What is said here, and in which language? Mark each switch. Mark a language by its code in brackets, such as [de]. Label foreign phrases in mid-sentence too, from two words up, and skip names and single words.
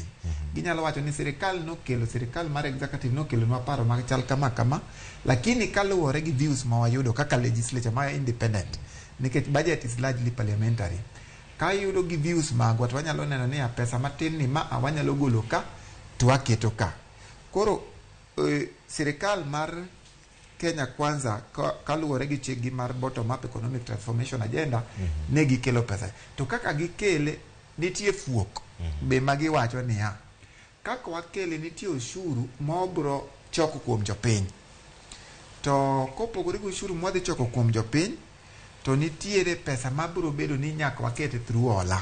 [luo] Ginyalo wacho ni sirikal mar executive nokelo nwa paro mag chal kama, lakini kaluwore gi views ma wayudo kaka legislature ma independent, nikech [en] budget is largely parliamentary. [luo] Ka yudo gi views magwa to wanyalo neno ni pesa matin ni ma wanyalo golo ka to waketo ka. Koro sirikal mar Kenya Kwanza kaluwore gi chigi mar [en] bottom up economic transformation agenda [luo] ne gikelo pesa. To kaka gikele nitie fuok be magi wacho niya, kaka wakele nitie ushuru mobro choko kuom jopiny. To kopogore gi ushuru modhi choko kuom jopiny, to nitiere pesa mabro bedo ni nyaka wakete through hola.